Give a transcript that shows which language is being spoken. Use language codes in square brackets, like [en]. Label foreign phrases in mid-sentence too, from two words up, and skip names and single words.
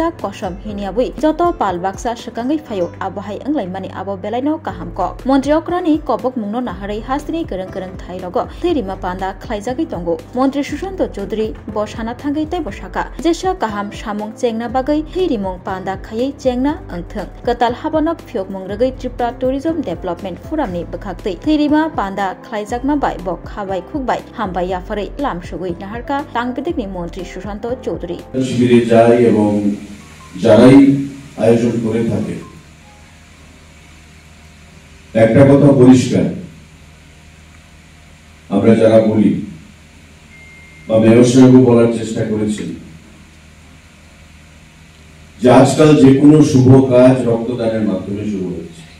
[trp] कसम हिनियाबै जत पाल बाक्सा सकांगै फायो आबहाय अंगलाइमानि आबो बेलाइनो काहाम क मंत्री अक्रानि कबक मुंनो नाहारै हास्तिनि गरं गरं थाइरग थैरिमा पान्दा खलाइजागै तंगो मंत्री सुशांत चौधरी बसाना थांगै तै बसाका जेसा काहाम सामुं चेंगना बागै थैरिमुं पान्दा खायै चेंगना अंथों कताल हाबनक फियोग मुंग्रगै त्रिपुरा टूरिज्म डेभलपमेंट फोरामनि बखाक्तै थैरिमा पान्दा खलाइजागमा बाय बक खाबाय खुगबाय हामबाय याफारै लामसुगै नाहारका तांगबेदिकनि मंत्री सुशांत चौधरी [bn] শিবিরে যায় এবং যারাই আয়োজন করে থাকে একটা কথা পরিষ্কার আমরা যারা বলি বা ব্যবসায়ীও বলার চেষ্টা করেছেন যে আজকাল যে কোনো শুভ কাজ রক্তদানের মাধ্যমে শুরু হচ্ছে